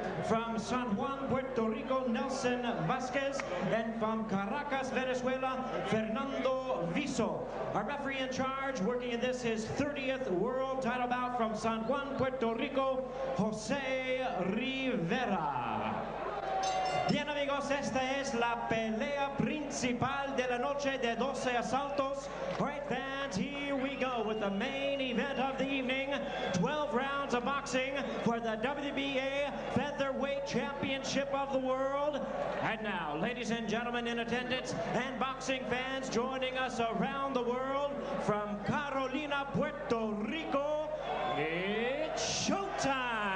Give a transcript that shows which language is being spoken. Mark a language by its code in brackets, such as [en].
[en] From San Juan, Puerto Rico, Nelson Vasquez. And from Caracas, Venezuela, Fernando Viso. Our referee in charge, working in this his 30th world title bout from San Juan, Puerto Rico, Jose Rivera. [es] Bien, amigos, esta es la pelea principal de la noche de 12 asaltos. [en] All right, fans, here we go with the main event of the evening. 12 rounds of boxing for the WBA Featherweight Championship of the World. And now, ladies and gentlemen in attendance and boxing fans joining us around the world from Carolina, Puerto Rico, it's showtime!